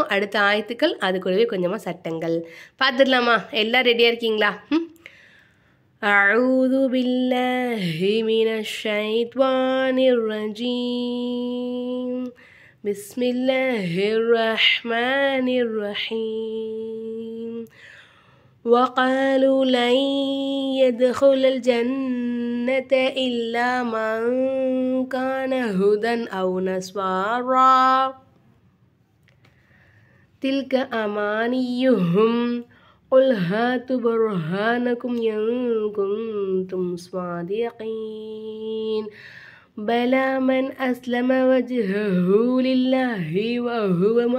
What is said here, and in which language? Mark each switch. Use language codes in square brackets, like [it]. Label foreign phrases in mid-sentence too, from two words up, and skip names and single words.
[ta] அடுத்த ஆயத்துக்கள் அது கூடவே கொஞ்சமாக சட்டங்கள் பார்த்துடலாமா? எல்லாம் ரெடியாக இருக்கீங்களா? [ar] أعوذ بالله من الشيطان الرجيم. بسم الله الرحمن الرحيم. وقالوا لن يدخل الجنة إلا من كان هدى أو نصارى تلك أمانيهم قل هاتوا برهانكم إن كنتم صادقين بلى من أسلم وجهه لله وهو